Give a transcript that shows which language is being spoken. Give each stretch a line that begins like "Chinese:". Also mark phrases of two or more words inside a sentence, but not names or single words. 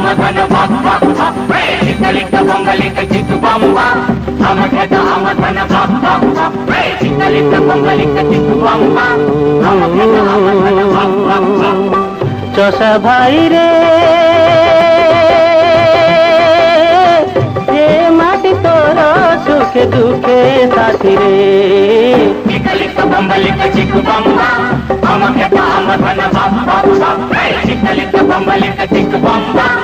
Telugu: మన చిక్కలిక్క బొమ్మలిక్క చిక్కు బొమ్మ అమగట అమగన చిక్కలిక్క బొమ్మలిక్క చిక్కు బొమ్మ అమగట అమగన
Bangla: চষা ভাই রে যে মাটি তোর সুখে দুঃখে সাথী রে
Telugu: చిక్కలిక్క బొమ్మలిక్క చిక్కు బొమ్మ అమగట అమగన చిక్కలిక్క బొమ్మలిక్క చిక్కు బొమ్మ